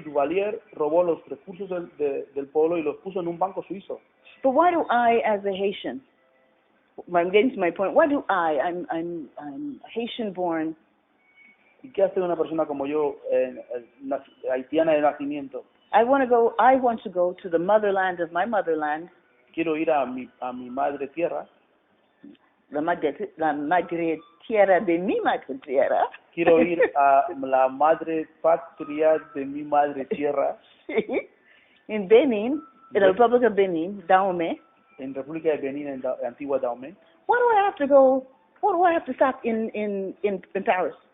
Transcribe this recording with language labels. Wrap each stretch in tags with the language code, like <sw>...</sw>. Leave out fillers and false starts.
<es>Duvalier robó los recursos del pueblo y los puso en un banco suizo.</es> <en>But why do I, as a Haitian, I'm getting to my point, why do I'm Haitian-born,</en> <es>¿Y qué hace una persona como yo, haitiana de nacimiento?</es> <en>I want to go to the motherland of my motherland.</en> <es>Quiero ir a mi madre tierra. La madre tierra de mi madre tierra. Quiero ir a la madre patria de mi madre tierra.</es> <en>In Benin, in the Republic of Benin, Dahomey.</en> <es>En República de Benín, en Antigua Dahomey.</es> <en>Why do I have to go? Why do I have to stop in Paris?</en>